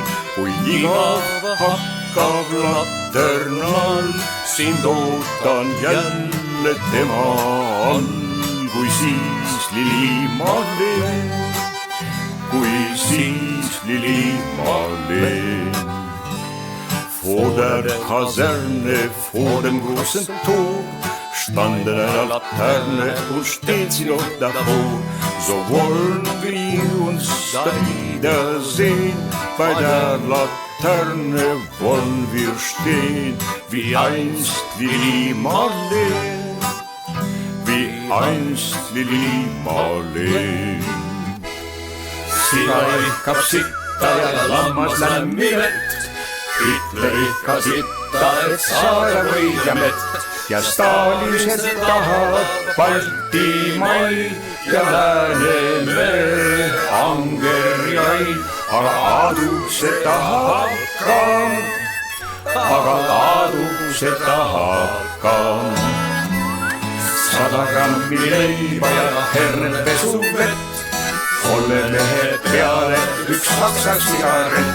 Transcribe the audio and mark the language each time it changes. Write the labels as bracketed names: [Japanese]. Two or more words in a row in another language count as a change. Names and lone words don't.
[Estonian] Kui igav hakkab laternal, sind ootan jälle tema all. Kui siis lilimaleen, kui siis lilimaleen. [German] Vor der Kaserne, vor dem großen Tor, standen eine Laterne und steht sie noch davor. So wollen wir uns da wiedersehen, bei der Laterne wollen wir stehen, wie einst Lilimaleen, wie einst Lilimaleen. [Estonian] Sina ihkab sitta ja lammas lämmi vett, Hitler ihkas sitta, et saada võidja mett. Ja Stalin tahab Baltimaid ja Läänemere angerjaid, aga Aadu see tahab ka, Sada grammi leiba ja hernepesuvett, 3 mehe peale 1 saksa sigaret.